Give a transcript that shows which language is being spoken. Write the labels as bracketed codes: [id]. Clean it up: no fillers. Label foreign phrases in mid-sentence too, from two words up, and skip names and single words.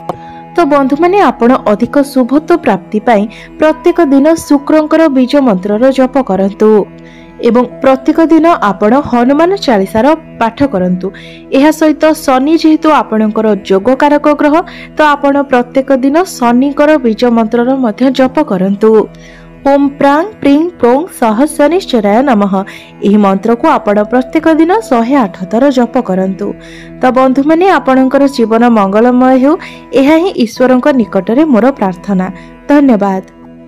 [or] ତ ବନ୍ଧୁ ମାନେ ଆପଣ ଅଧିକ ଶୁଭତ୍ୱ ପ୍ରାପ୍ତି ପାଇଁ ପ୍ରତ୍ୟେକ ଦିନ ଶୁକ୍ରଙ୍କର ବୀଜ ମନ୍ତ୍ରର ଜପ କରନ୍ତୁ ଏବଂ ପ୍ରତ୍ୟେକ ଦିନ ଆପଣ ହନୁମାନ ଚାଳିଶାର ପାଠ କରନ୍ତୁ। ଏହା ସହିତ ଶନି ଯେହେତୁ ଆପଣଙ୍କର ଯୋଗ କାରକ ଗ୍ରହ ତ ଆପଣ ପ୍ରତ୍ୟେକ ଦିନ ଶନିଙ୍କର ବୀଜ ମନ୍ତ୍ରର ମଧ୍ୟ ଜପ କରନ୍ତୁ। [sa] ओम प्रांग प्रीं प्रों सह शनिश्चराय नमः [or] ଏହି ମନ୍ତ୍ର କୁ ଆପଣ ପ୍ରତ୍ୟେକ ଦିନ 108 ଥର ଜପ କରନ୍ତୁ। ତ ବନ୍ଧୁ ମାନେ ଆପଣଙ୍କର ଜୀବନ ମଙ୍ଗଳମୟ ହେଉ, ଏହା ହିଁ ଈଶ୍ୱରଙ୍କ ନିକଟରେ ମୋର ପ୍ରାର୍ଥନା। ଧନ୍ୟବାଦ।